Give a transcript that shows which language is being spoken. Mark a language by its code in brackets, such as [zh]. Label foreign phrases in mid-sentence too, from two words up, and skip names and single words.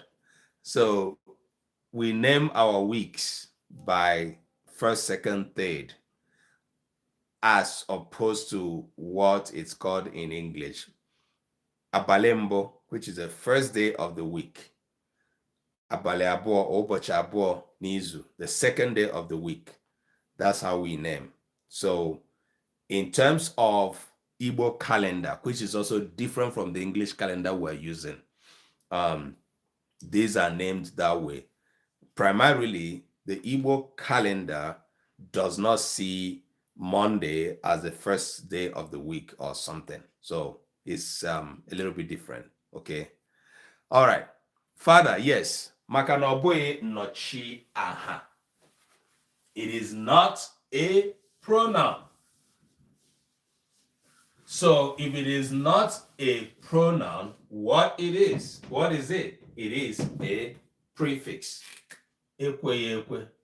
[en] So we name our weeks by first, second, third, as opposed to what it's called in English. Abalembo, which is the first day of the week. [ig] Abale abụọ, ụbọchị abụọ n'izu, [en] the second day of the week. That's how we name. So in terms of Igbo calendar, which is also different from the English calendar we're using, these are named that way. Primarily, the Igbo calendar does not see Monday as the first day of the week or something. So it's a little bit different. Okay. All right. Father, yes. [ig] Maka na ọ bụghị nnọchiaha. [en] It is not a pronoun. So if it is not a pronoun, what it is? What is it? It is a prefix. Ekwe.